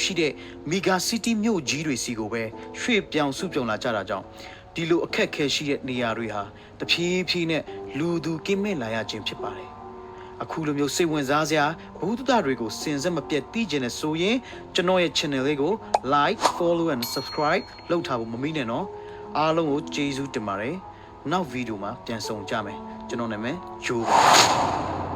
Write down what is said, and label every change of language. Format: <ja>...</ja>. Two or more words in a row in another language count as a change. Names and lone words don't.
<my>ရှိတဲ့မီဂါစီးတီးမြို့ကြီးတွေစီကိုပဲရွှေ့ပြောင်းစုပြုံလာကြတာကြောင့်ဒီလိုအခက်အခဲရှိတဲ့နေရာတွေဟာတဖြည်းဖြည်းနဲ့လူသူကင်းမဲ့လာရခြင်းဖြစ်ပါတယ်အခုလိုမျိုးစိတ်ဝင်စားစရာဘုဒ္ဓတွေကိုစင်စက်မပြတ်သိကျင်နေဆိုရင်ကျွန်တော်ရဲ့ channel လေးကို</my> <en>like follow and subscribe</en> <my>လုပ်ထားဖို့မမေ့နဲ့နော်အားလုံးကိုကျေးဇူးတင်ပါတယ်နောက်ဗီဒီယိုမှာပြန်ဆုံကြမယ်ကျွန်တော်နာမည်ဂျိုးပါ</my>